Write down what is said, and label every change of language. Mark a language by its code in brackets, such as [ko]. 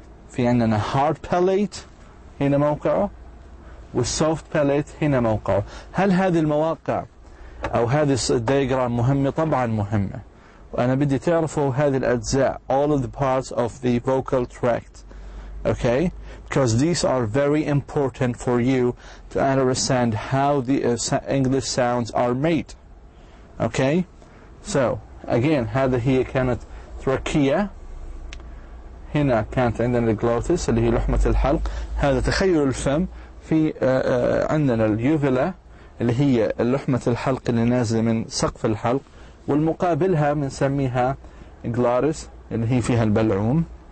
[ar] في عندنا hard palate هنا موقعه, والsoft palate هنا موقعه. هل هذه المواقع أو هذه الدياجرام مهمة؟ طبعا مهمة, وأنا بدي تعرفوا هذه الأجزاء, [en] all of the parts of the vocal tract okay, because these are very important for you to understand how the English sounds are made. Okay, so again [ar] هذا هي كانت تركية. هنا كانت عندنا الجلوتس اللي هي لحمة الحلق. هذا تخيل الفم. في عندنا اليوفيلا اللي هي لحمة الحلق اللي نازلة من سقف الحلق، والمقابلها بنسميها جلارس اللي هي فيها البلعوم.